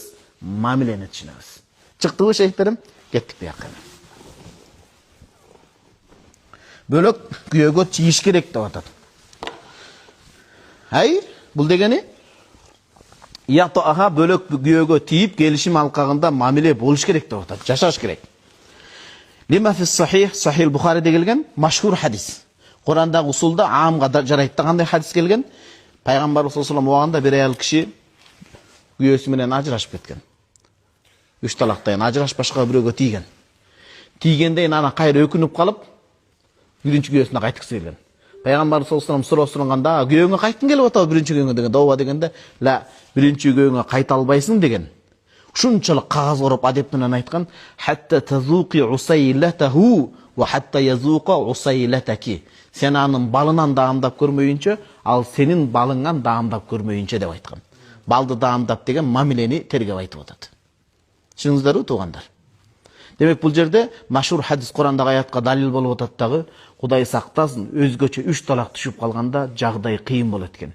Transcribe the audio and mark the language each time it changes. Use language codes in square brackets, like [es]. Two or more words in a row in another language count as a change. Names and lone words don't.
[ky] Мамилени түшүнөбүз. Чыктыбы шейхтерим? Кеттик буякка. Бөлөк күйөөгө чийиш керек деп атат. Бул дегени ятоаха бөлөк күйөөгө тийип келишим алкагында мамиле болуш керек деп атат. Жашаш керек. [ar] لما في الصحيح, [ky] Сахих Бухариде келген машхур хадис. Курандагы усулда аамга жарайт дегенде хадис келген. Пайгамбар [ar] صلى الله عليه [ky] убагында бир аял киши күйөөсү менен ажырашып кеткен. 3 талактан ажырашпашка бирөөгө тийген. Тийгенден ана кайра өкүнүп калып, биринчи күйөөсүнө кайтыксы келген. Пайгамбар [ar] صلى الله عليه [ky] суроо сураганда, күйөөңө кайткың келип атабы биринчи күйөөңө деген. Дооба дегенде, "Ла, биринчи күйөөңө кайта албайсың" деген. Ушунчалык кагаз ороп адеп менен айткан, [ar] "حتى تذوقي عسيلته وحتى يذوق عسيلتك." [ky] Сен анын балынан даамдап көрмөйүнчө, ал сенин балыңан даамдап көрмөйүнчө деп айткан. Балды даамдап деген мамилени тергеп айтып атат. Түшүнүңүздөрбү туугандар? Демек бул жерде машхур хадис Курандагы аятка далил болуп атат дагы, Кудай сактасын, өзгөчө 3 талак түшүп калганда жагдай кыйын болот экен.